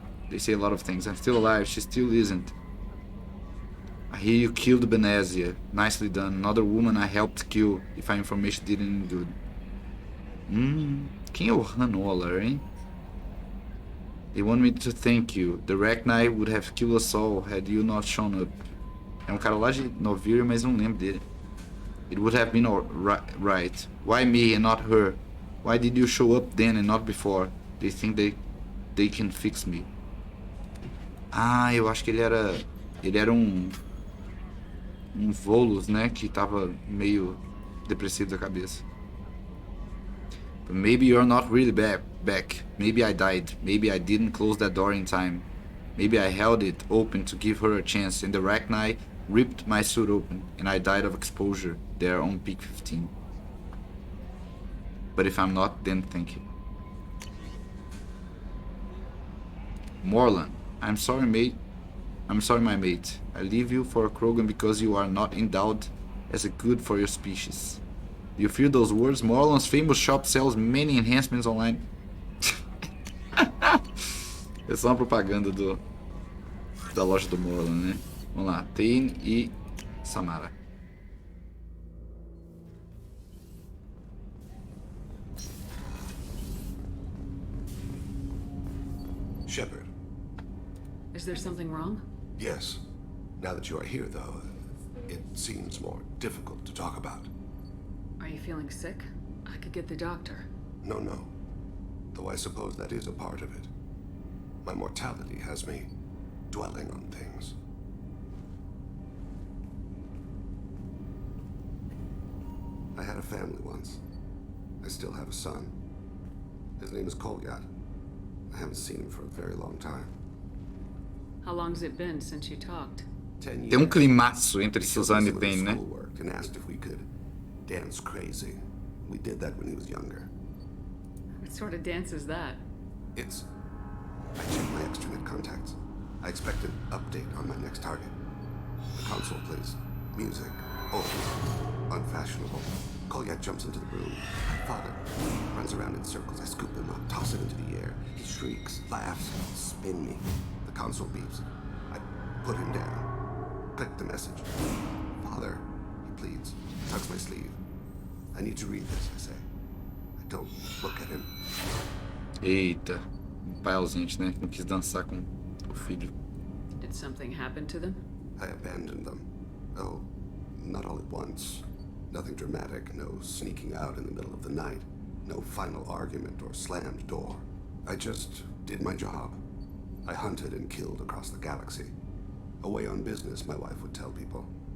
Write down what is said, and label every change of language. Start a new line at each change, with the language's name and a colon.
English: They say a lot of things. I'm still alive. She still isn't. I hear you killed Benezia. Nicely done. Another woman I helped kill. If our information did any good.
Portuguese: Quem é o Han Olar, hein?
English: They want me to thank you. The Rachni would have killed us all had you not shown up.
Portuguese: É um cara lá de Novir, mas não lembro dele.
English: It would have been right. Why me and not her? Why did you show up then and not before? They think they can fix me.
Portuguese: Ah, eu acho que ele era um Volus, né, que tava meio depressivo da cabeça.
English: But maybe you're not really back. Maybe I died. Maybe I didn't close that door in time. Maybe I held it open to give her a chance and the Rachni ripped my suit open and I died of exposure there on peak 15. But if I'm not, then thank you. Morlan, I'm sorry, mate. I'm sorry, my mate. I leave you for a Krogan because you are not endowed as a good for your species. Do you feel those words? Morlan's famous shop sells many enhancements online.
Portuguese: É só uma propaganda da loja do Morlan, né? Vamos lá, Tain e Samara.
English: Shepard. Is there something wrong? Yes. Now that you are here, though, it seems more difficult to talk about. Are you feeling sick? I could get the doctor. No. Though I suppose that is a part of it. My mortality has me dwelling on things. I had a family once. I still have a son. His name is Kolyat. I haven't seen him for a very long time. How long's it been since you talked? 10 years.
Portuguese: Tem climaço entre Suzanne e Ben, né?
English: And asked if we could dance crazy. We did that when he was younger. What sort of dance is that? I checked my extranet contacts. I expect an update on my next target. The console plays music, old, unfashionable. Kolyat jumps into the room. My father runs around in circles. I scoop him up, toss him into the air. He shrieks, laughs, spin me. The console beeps. I put him down. Click the message. Father, he pleads, tugs my sleeve. I need to read this, I say. I don't look at him.
Portuguese: Eita, pai ausente, né? Não quis dançar com o filho.
English: Did something happen to them? I abandoned them. Oh, not all at once. Nothing dramatic, no sneaking out in the middle of the night, no final argument or slammed door. I just did my job. I hunted and killed across the galaxy. Away on business, my wife would tell people.